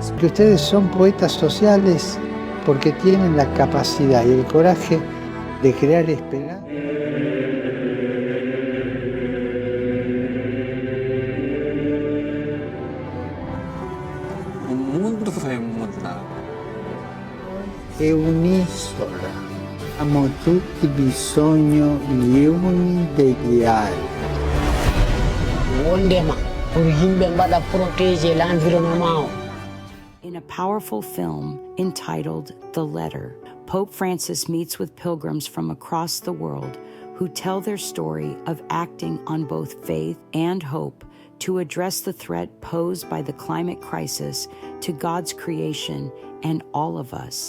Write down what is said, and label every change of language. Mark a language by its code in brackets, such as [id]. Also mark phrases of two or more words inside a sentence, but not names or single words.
[es] Que ustedes son poetas sociales porque tienen la capacidad y el coraje de crear esperanza. [pt] O mundo vai mudar. [it] È unisola. Abbiamo tutti bisogno gli uni degli altri. [en] In a powerful film entitled The Letter, Pope Francis meets with pilgrims from across the world who tell their story of acting on both faith and hope to address the threat posed by the climate crisis to God's creation and all of us.